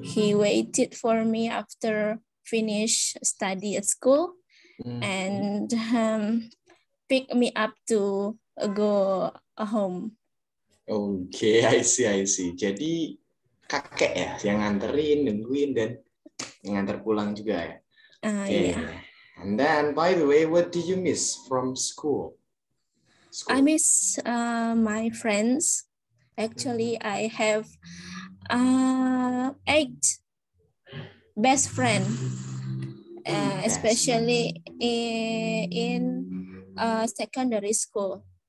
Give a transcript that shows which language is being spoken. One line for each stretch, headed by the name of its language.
English: He waited for me after finish study at school and pick me up to go home. Okay, I see.
Indonesian: Jadi kakek ya yang nganterin, nungguin dan nganter pulang juga ya.
English: Okay. Yeah. And then, by the way, what do you miss from school? I miss my friends. Actually, I have 8 best friend, especially in secondary school.